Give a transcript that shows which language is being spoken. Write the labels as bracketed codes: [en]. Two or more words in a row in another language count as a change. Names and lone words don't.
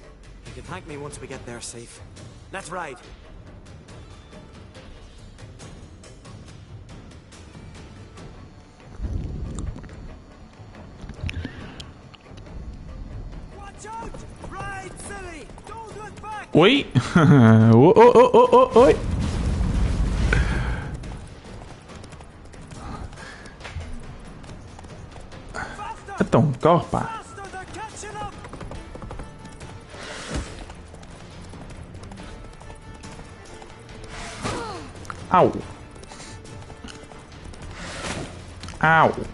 [en] You can thank me once we get there safe. Let's ride. Watch out! Ride, silly! Don't look back! [pt] Oi! Oi! Então, corre, pá. Au! Au!